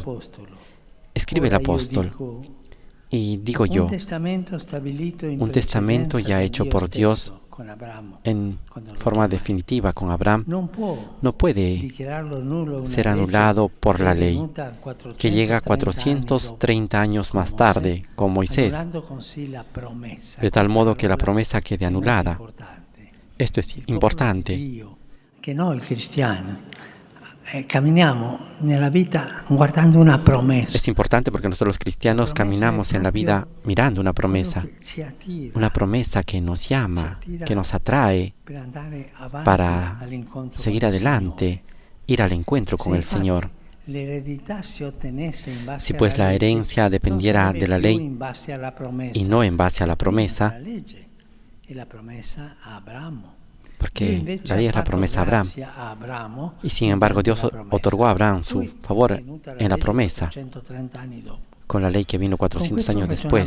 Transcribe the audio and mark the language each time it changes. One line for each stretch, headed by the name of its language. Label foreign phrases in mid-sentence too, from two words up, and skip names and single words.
Spanish: Escribe el apóstol, y digo yo, un testamento ya hecho por Dios en forma definitiva con Abraham, no puede ser anulado por la ley, que llega 430 años más tarde con Moisés, de tal modo que la promesa quede anulada. Esto es importante.
Italian: Que noi cristiani camminiamo nella vita guardando una promesa.
Spanish: Es importante porque nosotros los cristianos caminamos en la vida mirando una promesa que nos llama, que nos atrae para seguir adelante, ir al encuentro con el Señor. Si pues la herencia dependiera de la ley y no en base a la promesa, porque la ley es la promesa a Abraham, y sin embargo Dios otorgó a Abraham su favor en la promesa, con la ley que vino 400 años después.